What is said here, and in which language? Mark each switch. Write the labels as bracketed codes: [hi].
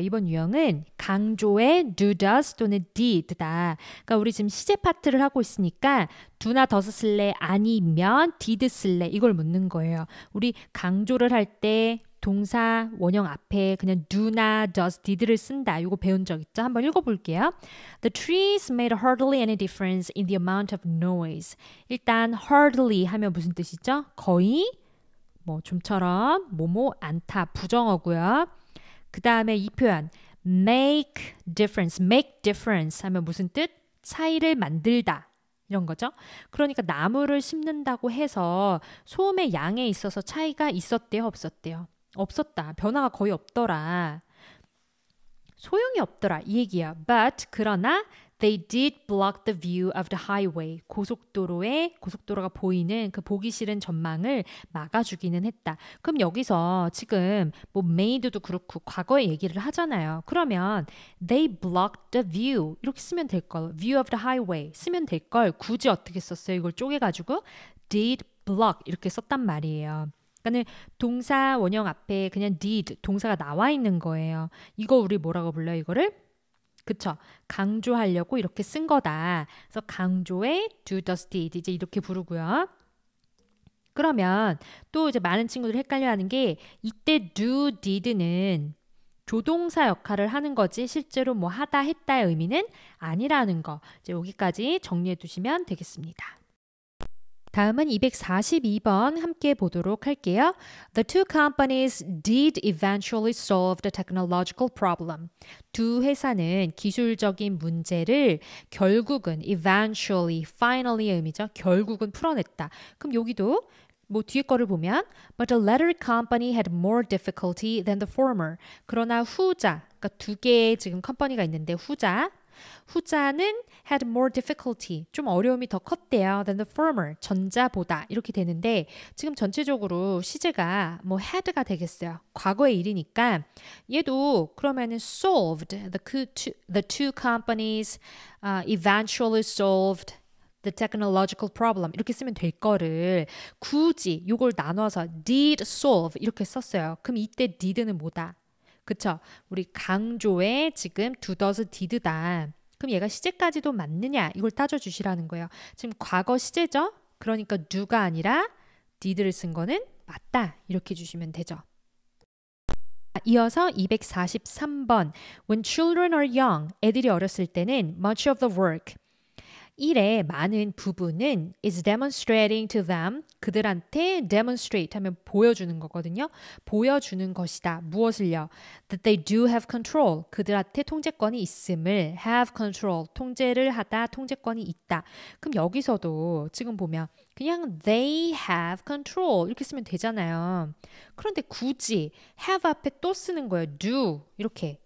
[ko] 이번 유형은 강조의 do, does 또는 did다. 그러니까 우리 지금 시제 파트를 하고 있으니까 do나 does 쓸래 아니면 did 쓸래 이걸 묻는 거예요. 우리 강조를 할 때 동사 원형 앞에 그냥 do나 does, did를 쓴다. 이거 배운 적 있죠? 한번 읽어볼게요. [en] The trees made hardly any difference in the amount of noise. [ko] 일단 hardly 하면 무슨 뜻이죠? 거의 뭐 좀처럼 뭐뭐 않다 부정어고요. 그 다음에 이 표현 make difference 하면 무슨 뜻? 차이를 만들다 이런 거죠. 그러니까 나무를 심는다고 해서 소음의 양에 있어서 차이가 있었대요? 없었대요? 없었다. 변화가 거의 없더라. 소용이 없더라 이 얘기야. [en] But 그러나 they did block the view of the highway. [ko] 고속도로가 보이는 그 보기 싫은 전망을 막아주기는 했다. 그럼 여기서 지금 뭐 made도 그렇고 과거의 얘기를 하잖아요. 그러면 [en] they blocked the view [ko] 이렇게 쓰면 될 걸. [en] view of the highway [ko] 쓰면 될 걸. 굳이 어떻게 썼어요? 이걸 쪼개가지고 did block 이렇게 썼단 말이에요. 그러니까 동사 원형 앞에 그냥 did 동사가 나와 있는 거예요. 이거 우리 뭐라고 불러요? 이거를? 그쵸? 강조하려고 이렇게 쓴 거다. 그래서 강조의 do, does, did 이제 이렇게 부르고요. 그러면 또 이제 많은 친구들이 헷갈려하는 게 이때 do, did는 조동사 역할을 하는 거지 실제로 뭐 하다 했다의 의미는 아니라는 거. 이제 여기까지 정리해 두시면 되겠습니다. 다음은 242번 함께 보도록 할게요. [en] The two companies did eventually solve the technological problem. [ko] 두 회사는 기술적인 문제를 결국은 eventually, finally의 의미죠. 결국은 풀어냈다. 그럼 여기도 뭐 뒤에 거를 보면 [en] But the latter company had more difficulty than the former. [ko] 그러나 후자, 그러니까 두 개의 지금 컴퍼니가 있는데 후자는 [en] had more difficulty, [ko] 좀 어려움이 더 컸대요. [en] than the former, [ko] 전자보다 이렇게 되는데 지금 전체적으로 시제가 뭐 had가 되겠어요. 과거의 일이니까 얘도 그러면은 solved, [en] the two companies eventually solved the technological problem [ko] 이렇게 쓰면 될 거를 굳이 이걸 나눠서 did solve 이렇게 썼어요. 그럼 이때 did는 뭐다? 그쵸? 우리 강조에 지금 do, does, did다. 그럼 얘가 시제까지도 맞느냐? 이걸 따져주시라는 거예요. 지금 과거 시제죠? 그러니까 do가 아니라 did를 쓴 거는 맞다. 이렇게 주시면 되죠. 이어서 243번. [en] When children are young, [ko] 애들이 어렸을 때는 [en] much of the work, [ko] 일의 많은 부분은 [en] is demonstrating to them, 그들한테 demonstrate [ko] 하면 보여주는 거거든요. 보여주는 것이다. 무엇을요? [en] That they do have control, [ko] 그들한테 통제권이 있음을 have control, 통제를 하다, 통제권이 있다. 그럼 여기서도 지금 보면 그냥 [en] they have control [ko] 이렇게 쓰면 되잖아요. 그런데 굳이 have 앞에 또 쓰는 거예요. do 이렇게.